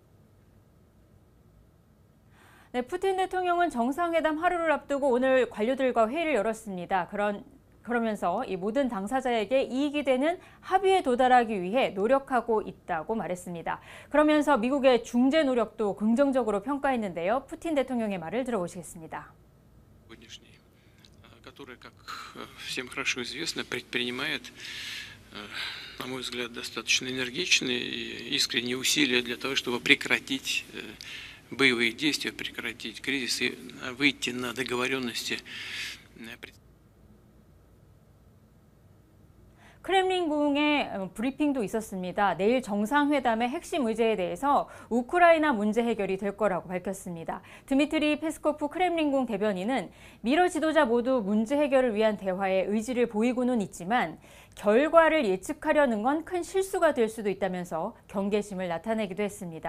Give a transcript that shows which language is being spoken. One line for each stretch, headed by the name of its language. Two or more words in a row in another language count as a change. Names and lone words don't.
Korean: 네, 푸틴 대통령은 정상회담 하루를 앞두고 오늘 관료들과 회의를 열었습니다. 그러면서 이 모든 당사자에게 이익이 되는 합의에 도달하기 위해 노력하고 있다고 말했습니다. 그러면서 미국의 중재 노력도 긍정적으로 평가했는데요. 푸틴 대통령의 말을 들어보시겠습니다.
Russian: На мой взгляд, достаточно энергичные и искренние усилия для того, чтобы прекратить боевые действия, прекратить кризис и выйти на договоренности.
Korean: 크렘린궁의 브리핑도 있었습니다. 내일 정상회담의 핵심 의제에 대해서 우크라이나 문제 해결이 될 거라고 밝혔습니다. 드미트리 페스코프 크렘린궁 대변인은 미러 지도자 모두 문제 해결을 위한 대화에 의지를 보이고는 있지만 결과를 예측하려는 건 큰 실수가 될 수도 있다면서 경계심을 나타내기도 했습니다.